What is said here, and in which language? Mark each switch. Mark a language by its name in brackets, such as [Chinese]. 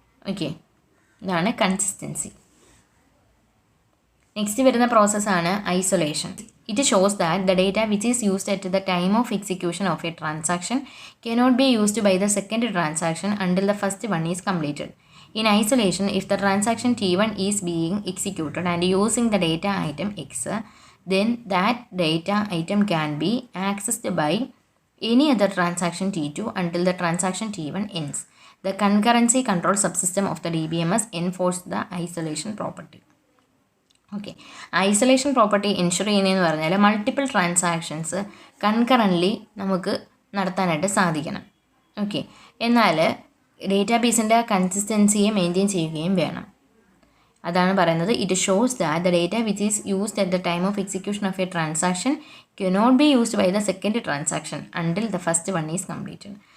[Malayalam] Okay, ഇതാണ് consistency. Next വരുന്ന പ്രോസസ്സാണ് isolation. [English] It shows that the data which is used at the time of execution of a transaction cannot be used by the second transaction until the first one is completed. In isolation, if the transaction T1 is being executed and using the data item X, then that data item can be accessed by any other transaction T2 until the transaction T1 ends. The concurrency control subsystem of the DBMS enforced the isolation property. [Malayalam] Okay, isolation property ensure ചെയ്യുന്നതെന്ന് പറഞ്ഞാൽ multiple transactions കൺകറൻ്റ്ലി നമുക്ക് നടത്താനായിട്ട് സാധിക്കണം. Okay, എന്നാൽ ഡേറ്റാബേസിൻ്റെ കൺസിസ്റ്റൻസിയെ maintain ചെയ്യുകയും വേണം. അതാണ് പറയുന്നത് [English] It shows that the data which is used at the time of execution of a transaction cannot be used by the second transaction until the first one is completed.